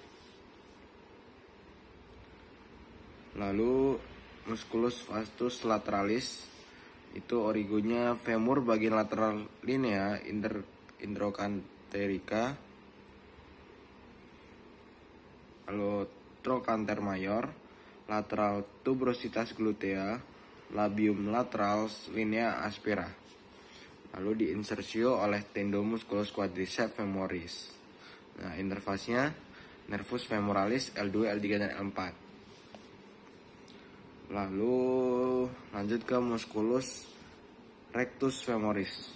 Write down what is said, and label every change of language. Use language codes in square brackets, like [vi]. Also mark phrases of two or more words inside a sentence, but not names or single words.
[la] Lalu musculus vastus lateralis [id] itu origonya [la] femur bagian lateral linea introchanterica, lalu trochanter major, lateral tuberositas glutea, labium lateralis linea aspera. [id] Lalu diinsersio oleh [la] tendomusculus quadriceps femoris. [id] Nah, inervasinya [la] nervus femoralis [id] L2, L3 dan L4. Lalu lanjut ke [la] musculus rectus femoris.